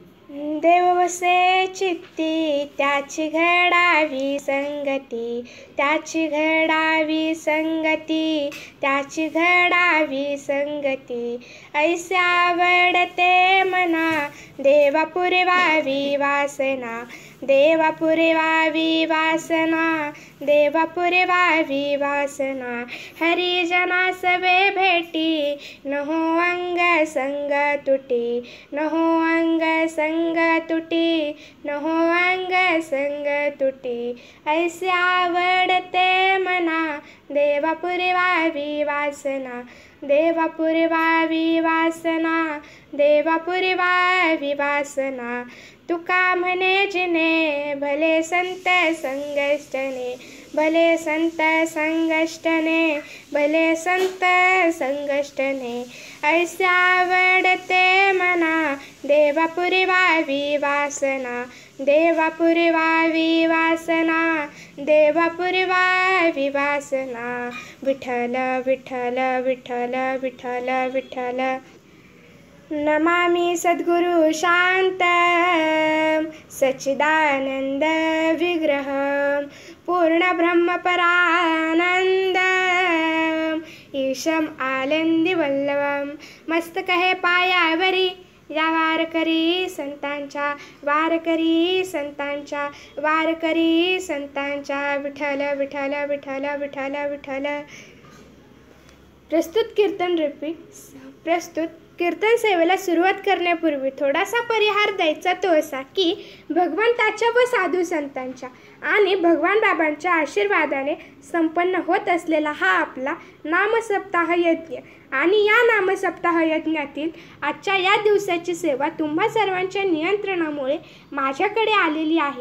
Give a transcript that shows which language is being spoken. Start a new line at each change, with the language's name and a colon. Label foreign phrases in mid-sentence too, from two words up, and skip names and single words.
Marathi: देव वसे चित्ती त्याची घडावी संगती, त्याची घडावी संगती, त्याची घडावी संगती. ऐसे आवडते मना देवा पुरवावी वासना, देवा पुरवावी वासना, देवा पुरवावी वासना. हरिजना सवे भेटी नहो अंग संग तुटी, नहो अंग संग तुटी, नहो अंग संग तुटी. ऐसे आवडते मना देवा पुरवावी वासना, देवा पुरवावी वासना, देवा पुरवावी वासना. तुका म्हणे जिने भले संत संगष्टने, भले संत संगष्टने, भले संत संगष्टने. ऐसे आवडते मना देवा पुरवावी वासना, देवा पुरवावी वासना, देवा पुरवावी वासना. विठ्ठल विठ्ठल विठ्ठल विठ्ठल विठ्ठल.
Sanskrit: नमामि सद्गुरु शांतं सच्चिदानंद विग्रहं पूर्ण ब्रह्म परानंदं ईशम आनंदी वल्लभं.
Marathi: मस्तक हे पायावरी या वारकरी संतांच्या, वारकरी संतांच्या, वारकरी संतांच्या. विठ्ठल विठ्ठल विठ्ठल विठ्ठल विठ्ठल. प्रस्तुत कीर्तन रिपीट. प्रस्तुत कीर्तन सेवेला सुरुवात करण्यापूर्वी थोडासा परिहार द्यायचा तो असा की भगवंताच्या व साधू संतांच्या आणि भगवान बाबांच्या आशीर्वादाने संपन्न होत असलेला हा आपला नामसप्ताह यज्ञ आणि या नामसप्ताह यज्ञातील आजच्या या दिवसाची सेवा तुम्हा सर्वांच्या नियंत्रणामुळे माझ्याकडे आलेली आहे.